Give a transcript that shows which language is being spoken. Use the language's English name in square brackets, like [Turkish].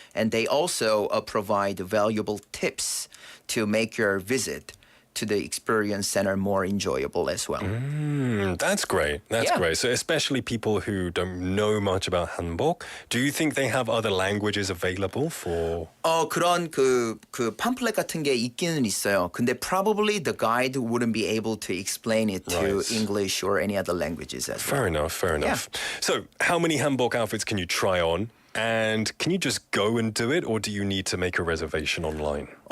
[English] And they also provide valuable tips to make your visit to the experience center more enjoyable as well. That's great. That's great. So especially people who don't know much about hanbok, do you think they have other languages available for? [Korean] 그런 그 pamphlet 같은 게 있기는 있어요. [English] 근데 probably the guide wouldn't be able to explain it to English or any other languages as well. Fair enough. So how many hanbok outfits can you try on? And can you just go and do it, or do you need to make a reservation online?